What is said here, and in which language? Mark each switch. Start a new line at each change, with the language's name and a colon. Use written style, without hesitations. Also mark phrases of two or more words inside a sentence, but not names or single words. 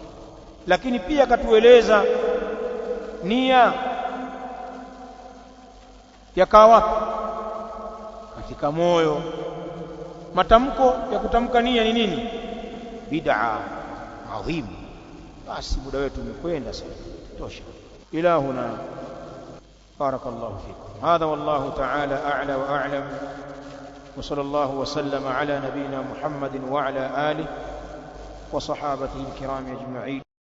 Swahili: Lakini pia akatueleza nia yakaa wapi? Katika moyo. Matamko ya kutamka nia ni nini?
Arabic: بدعة عظيمة.
Swahili: Basi muda wetu umekwenda sana, tosha.
Arabic: إلى هنا, بارك الله فيكم. هذا والله تعالى أعلى وأعلم, وصلى الله وسلم على نبينا محمد وعلى آله وصحابته الكرام أجمعين.